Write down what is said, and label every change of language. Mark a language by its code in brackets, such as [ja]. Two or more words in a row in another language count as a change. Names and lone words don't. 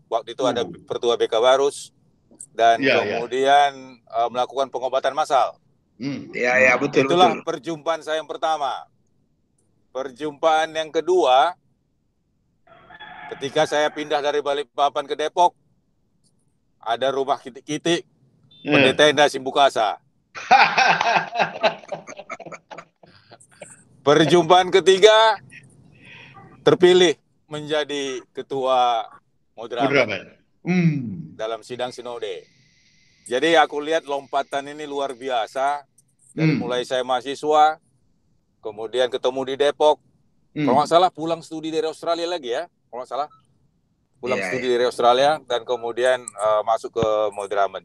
[id] Waktu itu ada Pertua BK Barus dan kemudian melakukan pengobatan massal. Betul. Itulah perjumpaan saya yang pertama. Perjumpaan yang kedua, ketika saya pindah dari Balikpapan ke Depok, ada rumah kitik-kitik, pendeta Enda Simbukasa. Perjumpaan ketiga, terpilih menjadi ketua Modraman dalam sidang sinode. Jadi aku lihat lompatan ini luar biasa. Dari mulai saya mahasiswa, kemudian ketemu di Depok, kalau nggak salah pulang studi dari Australia lagi ya, kalau nggak salah pulang studi dari Australia dan kemudian masuk ke Modraman.